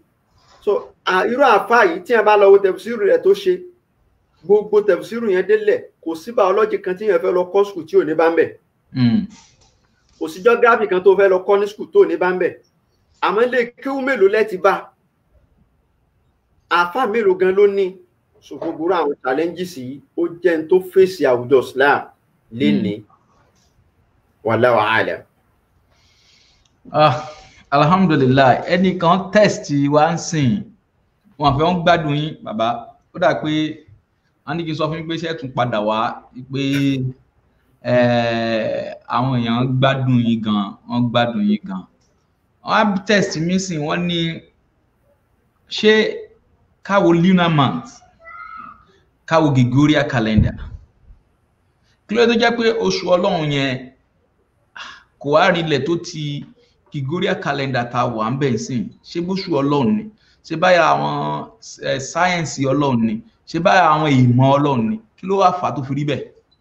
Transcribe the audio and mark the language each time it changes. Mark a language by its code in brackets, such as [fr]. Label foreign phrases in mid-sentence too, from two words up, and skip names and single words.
[yo] So irú àfáà yìí tí a bá lọ wo tafsiru rẹ̀ tó ṣe, gbogbo tafsiru yẹn délẹ̀, kò sí biology kan tí yẹn fẹ́ lọ kọ́ skul tí ò ní bá ń bẹ̀. Kò sí geography kan tó fẹ́ lọ kọ́ ní skul tó ní bá ń bẹ̀. Àmọ́ lè kéwú mélòó lẹ́ti bá, àfáà mélòó gan ló ní. So gbogbo àwọn challenges yìí ó jẹ́ n tó fèsì àwùjọ Islam lénìí. [ar] والله أعلم. Alhamdulillah, [yo] ẹnìkan test wa ń sìn, wọn fẹ́ wọ́n gbádùn yín bàbá. Ó dà pé wọ́n ní kí n sọ fún yín pé ṣé tún padà wá pé àwọn èèyàn gbádùn yín gan, wọ́n gbádùn yín gan. Wọ́n á test mi sìn, wọ́n ní ṣé káwo [en] lunar month, [yo] káwo [en] Gregorian calendar, [yo] kí ló tó jẹ́ pé oṣù Ọlọ́run yẹn kò wá rinlẹ̀ tó ti [en] Gregorian calendar [yo] ta wà ń bẹ̀ sìn, ṣé bóṣù Ọlọ́run ni, ṣé báyà àwọn sáyẹ́ǹsì Ọlọ́run ni, ṣé báyà àwọn ìmọ̀ Ọlọ́run ni, kí ló wá fà tó fi rí bẹ́ẹ̀?